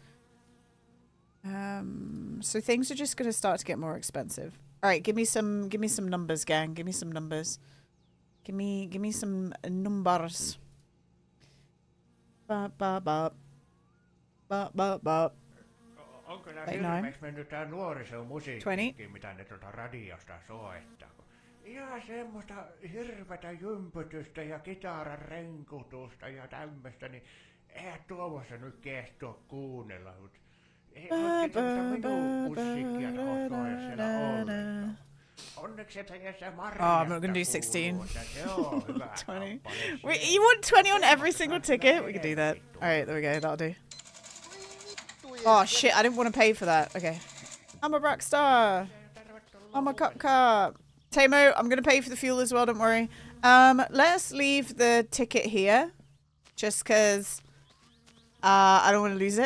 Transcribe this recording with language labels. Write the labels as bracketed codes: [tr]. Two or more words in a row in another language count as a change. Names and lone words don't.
[en] So things are just going to start to get more expensive. All right, give me some numbers, gang. Give me some numbers. Give me some numbers. Bop, bop, bop. Bop, bop, bop. [fi] Onko nää [en] Wait, no. [fi] hirveäks mennyt tää nuorisomusiikkikin, mitä ne tuolta radiosta soittaa? Ihan semmoista hirvetä jympytystä ja kitaran renkutusta ja tämmöstä, niin eihän tuossa nyt kestoa kuunnella. Ei oikein semmoista minun musiikkia oo soida siellä ollenkaan. Onneksi et jäässä Marjasta [en] I'm not gonna do 16. [fi] Se on hyvä 20. kappale. [en] Wait, you want 20 on every single ticket? We can do that. Alright, there we go. That'll do. Oh, shit. I didn't want to pay for that. Okay. I'm a rock star. I'm a cop car. Tamo, I'm going to pay for the fuel as well. Don't worry. Let's leave the ticket here. Just because I don't want to lose it.